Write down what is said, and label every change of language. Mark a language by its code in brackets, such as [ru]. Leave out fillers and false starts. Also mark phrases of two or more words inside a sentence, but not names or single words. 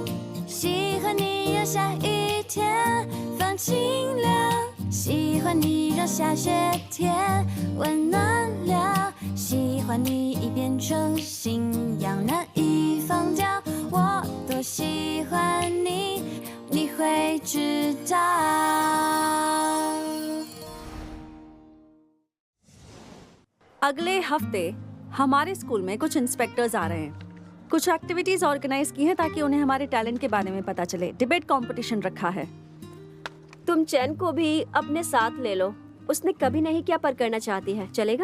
[zh] 喜欢你让下雨天放晴凉，喜欢你让下雪天温暖了，喜欢你已变成信仰，难以放掉。我多喜欢你，你会知道。 [hi] अगले हफ्ते हमारे स्कूल में कुछ इंस्पेक्टर्स आ रहे हैं। कुछ [en] activities organize [hi] की हैं ताकि उन्हें हमारे टैलेंट के बारे में पता चले। [en] debate competition [hi] रखा है। तुम चैन को भी अपने साथ ले लो, उसने कभी नहीं किया पर करना चाहती है, चलेगा?